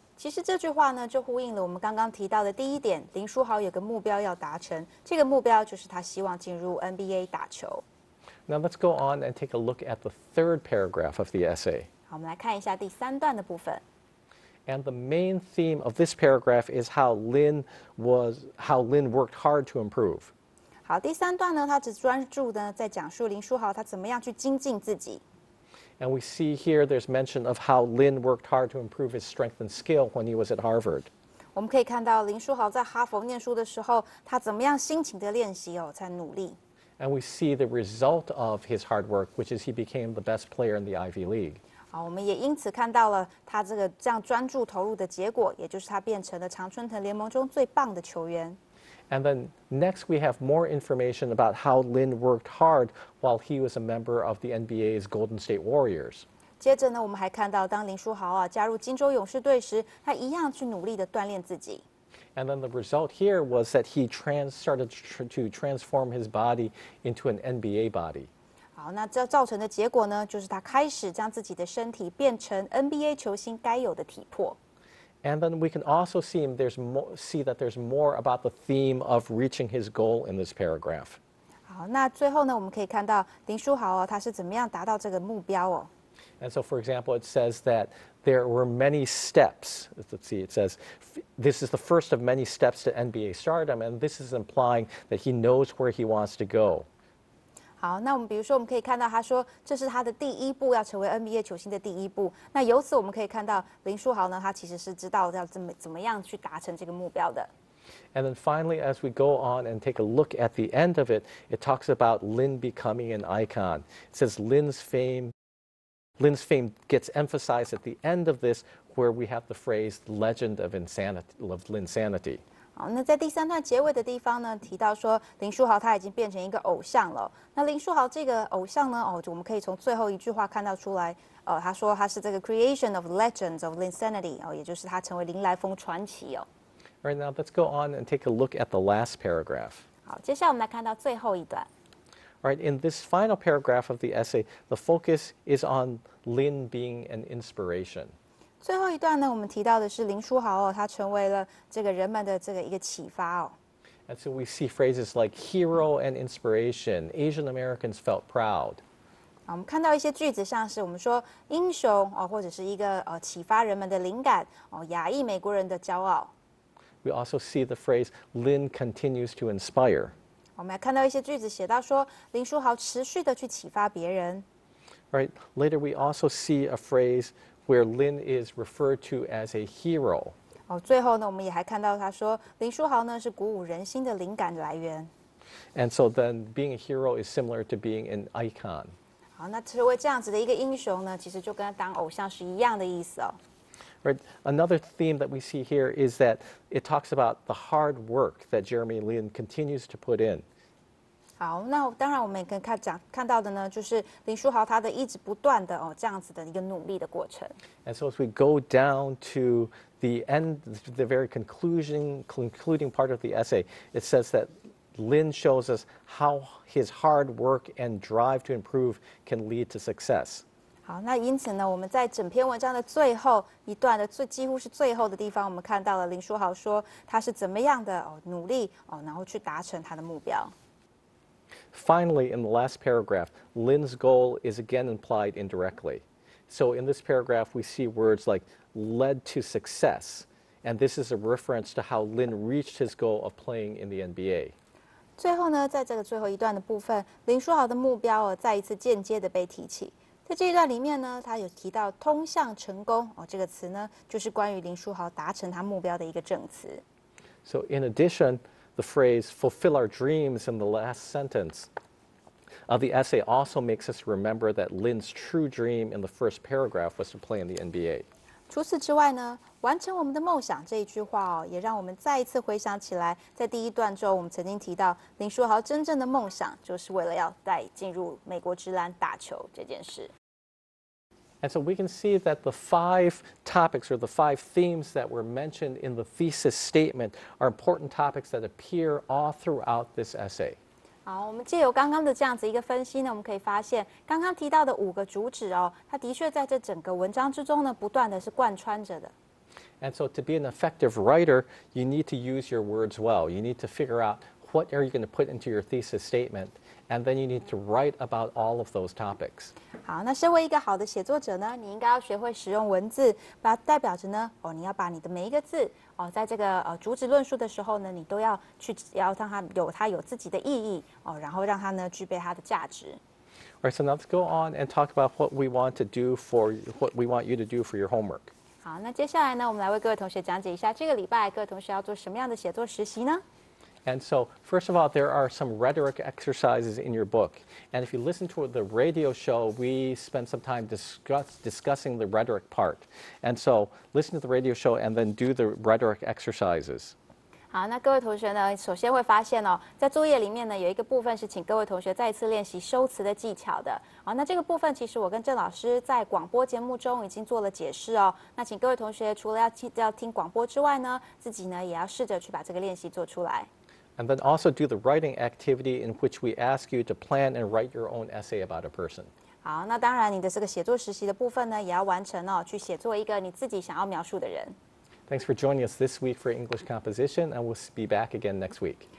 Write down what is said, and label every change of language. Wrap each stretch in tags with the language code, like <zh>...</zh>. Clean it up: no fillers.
<zh>其实这句话呢，就呼应了我们刚刚提到的第1点，林书豪有个目标要达成，这个目标就是他希望进入 NBA 打球。</zh> <en>Now let's go on and take a look at the third paragraph of the essay.</en> <zh>好，我们来看一下第3段的部分。</zh> <en>And the main theme of this paragraph is how Lin worked hard to improve.</en> <zh>好，第3段呢，他只专注呢在讲述林书豪他怎么样去精进自己。</zh> <en>And we see here there's mention of how Lin worked hard to improve his strength and skill when he was at Harvard.</en> <zh>我们可以看到林书豪在哈佛念书的时候，他怎么样辛勤的练习在努力。</zh> <en>And we see the result of his hard work, which is he became the best player in the Ivy League.</en> <zh>好，我们也因此看到了他这样专注投入的结果，也就是他变成了常春藤联盟中最棒的球员。</zh> <en>And then next we have more information about how Lin worked hard while he was a member of the NBA's Golden State Warriors.</en> <zh>接着呢，我们还看到当林书豪加入金州勇士队时，他一样去努力的锻炼自己。</zh> <en>And then the result here was that he started to transform his body into an NBA body.</en> <zh>好，那这造成的结果呢，就是他开始将自己的身体变成 NBA 球星该有的体魄。</zh> <en>And then we can also see that there's more about the theme of reaching his goal in this paragraph.</en> <zh>好，那最后呢，我们可以看到林书豪他是怎么样达到这个目标</zh> <en>And so, for example, it says that there were many steps. Let's see, it says this is the first of many steps to NBA stardom, and this is implying that he knows where he wants to go.</en> <zh>好，那我们比如说，我们可以看到他说这是他的第1步，要成为 NBA 球星的第1步。那由此我们可以看到林书豪呢，他其实是知道要怎么样去达成这个目标的。</zh> <en>And then finally, as we go on and take a look at the end of it, it talks about Lin becoming an icon. It says Lin's fame gets emphasized at the end of this, where we have the phrase "legend of Linsanity."</en> <zh>好，那在第3段结尾的地方呢，提到说林书豪他已经变成一个偶像了。那林书豪这个偶像呢，我们可以从最后一句话看到出来，他说他是这个</zh> <en>creation of legends of Linsanity</en> <zh>也就是他成为林来疯传奇哦。</zh> <en>All right, now let's go on and take a look at the last paragraph.</en> <zh>好，接下来我们来看到最后一段。</zh> <en>All right, in this final paragraph of the essay, the focus is on Lin being an inspiration.</en> <zh>最后一段呢，我们提到的是林书豪他成为了这个人们的这个一个启发哦。</zh> <en>And so we see phrases like hero and inspiration. Asian Americans felt proud.</en> <zh>我们看到一些句子，像是我们说英雄或者是一个启发人们的灵感亚裔美国人的骄傲。</zh> <en>We also see the phrase Lin continues to inspire.</en> <zh>我们还看到一些句子写到说林书豪持续的去启发别人。</zh> <en>Right. Later, we also see a phrase where Lin is referred to as a hero.</en> <zh>最后呢，我们也还看到他说林书豪呢是鼓舞人心的灵感来源。</zh> <en>And so then being a hero is similar to being an icon.</en> <zh>好，那成为这样子的一个英雄呢，其实就跟当偶像是一样的意思哦。</zh> <en>Right. Another theme that we see here is that it talks about the hard work that Jeremy Lin continues to put in.</en> <zh>好，那当然我们也可以看到的呢，就是林书豪他的一直不断的这样子的一个努力的过程。</zh> <en>And so as we go down to the end, the very concluding part of the essay, it says that Lin shows us how his hard work and drive to improve can lead to success.</en> <zh>好，那因此呢，我们在整篇文章的最后一段的几乎是最后的地方，我们看到了林书豪说他是怎么样的努力然后去达成他的目标。</zh> <en>Finally, in the last paragraph, Lin's goal is again implied indirectly. So in this paragraph, we see words like led to success, and this is a reference to how Lin reached his goal of playing in the NBA.</en> <zh>最后呢，在这个最后一段的部分，林书豪的目标再一次间接的被提起。在这一段里面呢，他有提到通向成功这个词呢，就是关于林书豪达成他目标的一个证词。</zh> <en>So in addition, the phrase fulfill our dreams in the last sentence of the essay also makes us remember that Lin's true dream in the first paragraph was to play in the NBA.</en> <zh>除此之外呢，完成我们的梦想这一句话也让我们再一次回想起来，在第一段中我们曾经提到林书豪真正的梦想就是为了要带进入美国职篮打球这件事。</zh> <en>And so we can see that the 5 topics or the 5 themes that were mentioned in the thesis statement are important topics that appear all throughout this essay.</en> <zh>好，我们借由刚刚的这样子一个分析呢，我们可以发现，刚刚提到的5个主旨它的确在这整个文章之中呢，不断的是贯穿着的。</zh> <en>And so to be an effective writer, you need to use your words well. You need to figure out what are you going to put into your thesis statement, and then you need to write about all of those topics.</en> <zh>好，那身为一个好的写作者呢，你应该要学会使用文字，把它代表着呢，你要把你的每一个字在这个主旨论述的时候呢，你都要让它有自己的意义然后让它呢具备它的价值。</zh> <en>All right, so now let's go on and talk about what we want you to do for your homework.</en> <zh>好，那接下来呢，我们来为各位同学讲解一下这个礼拜各位同学要做什么样的写作实习呢？</zh> <en>And so, first of all, there are some rhetoric exercises in your book. And if you listen to the radio show, we spend some time discussing the rhetoric part. And so, listen to the radio show and then do the rhetoric exercises.</en> <zh>好，那各位同学呢，首先会发现在作业里面呢，有一个部分是请各位同学再一次练习修辞的技巧的。好，那这个部分其实我跟郑老师在广播节目中已经做了解释那请各位同学除了要听广播之外呢，自己呢也要试着去把这个练习做出来。</zh> <en>And then also do the writing activity in which we ask you to plan and write your own essay about a person.</en> <zh>好，那当然你的这个写作实习的部分呢，也要完成去写作一个你自己想要描述的人。</zh> <en>Thanks for joining us this week for English composition, and we'll be back again next week.</en>